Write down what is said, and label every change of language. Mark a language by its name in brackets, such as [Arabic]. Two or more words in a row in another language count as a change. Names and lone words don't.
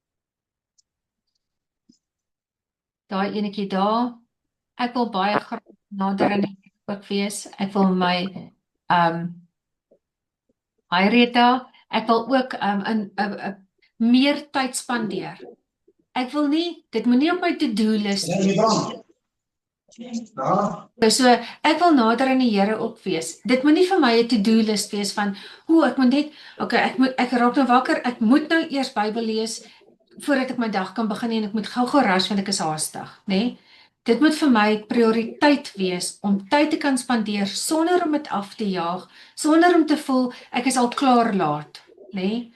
[Afrikaans] Daai enetjie daar. Ek wil baie graag nader aan die ook wees. Ek wil my Rita, ek wil ook meer tyd spandeer. Ek wil nie, dit moet nie op my [English] to-do list [Afrikaans] wees. So, ek wil nader aan die Here ook wees. Dit moet nie vir my 'n [English] to-do list [Afrikaans] wees van, ek moet net, ek raak nou wakker, ek moet nou eers Bybel lees voordat ek my dag kan begin en ek moet gou rush want ek is haastig, né? Dit moet vir my prioriteit wees om tyd te kan spandeer sonder om dit af te jaag, sonder om te voel ek is al klaar laat, né?